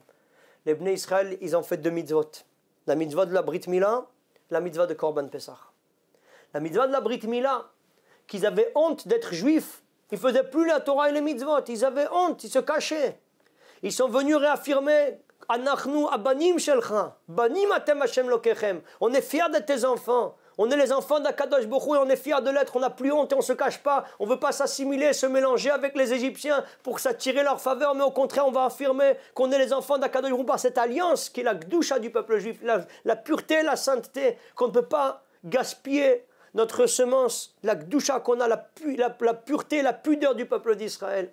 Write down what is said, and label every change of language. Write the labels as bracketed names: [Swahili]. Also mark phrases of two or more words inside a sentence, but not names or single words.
[French] Les Bnei Israël, ils ont fait deux mitzvot. La mitzvah de la [Hebrew] ברית מילה, [French] la mitzvah de [Hebrew] קרבן פסח. [French] La mitzvah de la [Hebrew] ברית מילה, [French] qu'ils avaient honte d'être juifs, ils ne faisaient plus la Torah et les mitzvot, ils avaient honte, ils se cachaient. Ils sont venus réaffirmer [Hebrew] אנחנו הבנים שלך, בנים אתם השם אלוקיכם. [French] On est fiers de tes enfants. On est les enfants d'Akadosh Baruch Hu et on est fiers de l'être. On n'a plus honte et on ne se cache pas. On ne veut pas s'assimiler, se mélanger avec les Égyptiens pour s'attirer leur faveur. Mais au contraire, on va affirmer qu'on est les enfants d'Akadosh Baruch Hu par cette alliance qui est la gdusha du peuple juif, la pureté, la sainteté, qu'on ne peut pas gaspiller notre semence, la gdusha qu'on a, la pureté, la pudeur du peuple d'Israël.